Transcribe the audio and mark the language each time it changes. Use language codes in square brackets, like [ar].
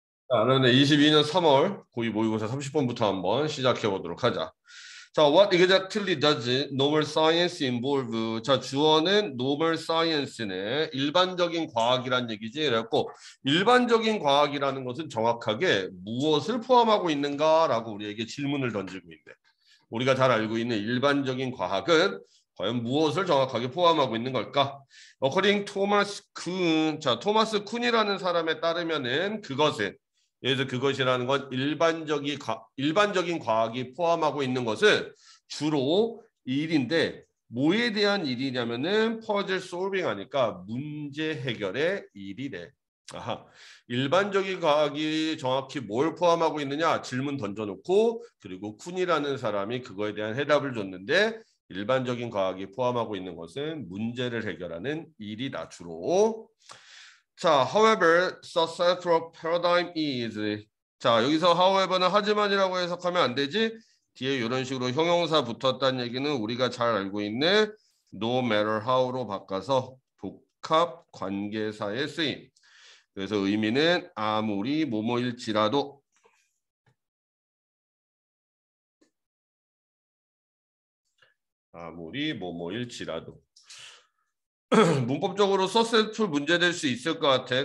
[ko] 자, 그런데 22년 3월 고2 모의고사 30번부터 한번 시작해 보도록 하자. [en] 자, what exactly does normal science involve? [ko] 자, 주어는 normal science네. 일반적인 과학이란 얘기지. 그래갖고 일반적인 과학이라는 것은 정확하게 무엇을 포함하고 있는가라고 우리에게 질문을 던지고 있네. 우리가 잘 알고 있는 일반적인 과학은 과연 무엇을 정확하게 포함하고 있는 걸까? According 토마스 쿤, 자, 토마스 쿤이라는 사람에 따르면은 그것은, 예를 들어 그것이라는 건 일반적인 과학이 포함하고 있는 것은 주로 일인데 뭐에 대한 일이냐면은 퍼즐 솔빙 하니까 문제 해결의 일이래. 아하. 일반적인 과학이 정확히 뭘 포함하고 있느냐 질문 던져놓고 그리고 쿤이라는 사람이 그거에 대한 해답을 줬는데 일반적인 과학이 포함하고 있는 것은 문제를 해결하는 일이다 주로. [en] 자, however, successful paradigm is. [ko] 자, 여기서 however는 하지만이라고 해석하면 안 되지. 뒤에 이런 식으로 형용사 붙었다는 얘기는 우리가 잘 알고 있는 no matter how로 바꿔서 복합 관계사의 쓰임. 그래서 의미는 아무리 뭐뭐일지라도 아무리 뭐뭐일지라도 문법적으로 successful 문제될 수 있을 것 같아.